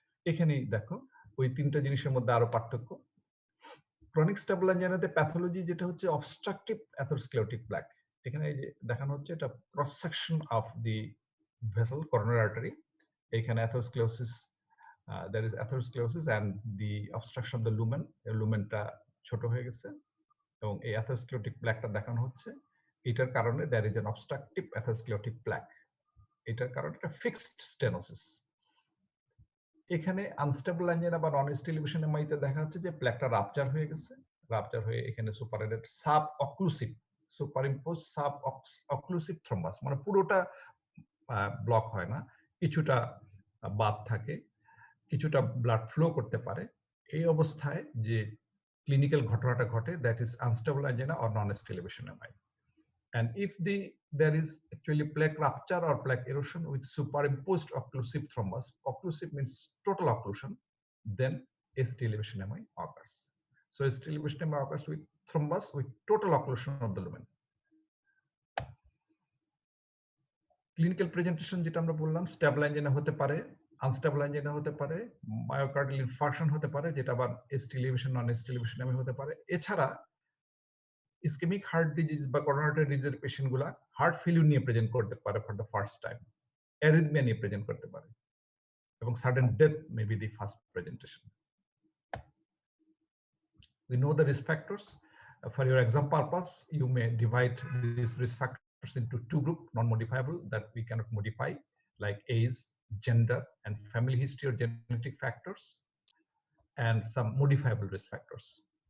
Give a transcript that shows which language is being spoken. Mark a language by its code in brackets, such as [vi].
[bn] এখানেই দেখো ওই তিনটা জিনিসের মধ্যে আরো পার্থক্য। ক্রনিক স্টেবল অ্যাঞ্জাইনাতে প্যাথোলজি যেটা হচ্ছে অবস্ট্রাকটিভ অ্যাথেরোস্ক্লেরোটিক প্ল্যাক, এখানে এই যে দেখানো হচ্ছে এটা cross section of the vessel coronary artery, এখানে atherosclerosis, [en] there is atherosclerosis and the obstruction of the lumen, [bn] লুমেনটা ছোট হয়ে গেছে, এবং এই atherosclerotic plaque টা দেখানো হচ্ছে। এটার কারণে [en] there is an obstructive atherosclerotic plaque, [bn] এটার কারণে একটা fixed stenosis। এখানে আনস্টেবল অ্যাঞ্জিনা বা নন স্টিল এলিভেশন এমআইতে দেখা যাচ্ছে যে প্লেকটা রাপচার হয়ে গেছে। রাপচার হয়ে এখানে সুপারএডেড sub occlusive superimpose sub occlusive thrombus, মানে পুরোটা ব্লক হয় না, কিছুটা বাদ থাকে, কিছুটা ব্লাড ফ্লো করতে পারে। এই অবস্থায় যে ক্লিনিক্যাল ঘটনাটা ঘটে, that is unstable angina or non still elevation MI. [en] And if there is actually plaque rupture or plaque erosion with superimposed occlusive thrombus, occlusive means total occlusion, then ST elevation MI occurs. So ST elevation MI occurs with thrombus with total occlusion of the lumen. [bn] Clinical presentation যেটা আমরা বললাম, stable angina হতে পারে, unstable angina হতে পারে, myocardial infarction হতে পারে, যেটা আবার ST elevation নন ST elevation MI হতে পারে। এছাড়া ইসকেমিক হার্ট ডিজিজ বা করোনারি ডিজিজের পেশেন্টগুলা হার্ট ফেলিউর নিয়ে প্রেজেন্ট করতে পারে for the first time, arrhythmia নিয়ে প্রেজেন্ট করতে পারে, এবং [en] Sudden death may be the first presentation. We know the risk factors. For your exam purpose, you may divide these risk factors into two groups: non-modifiable, that we cannot modify, like age, gender, and family history or genetic factors, and some modifiable risk factors.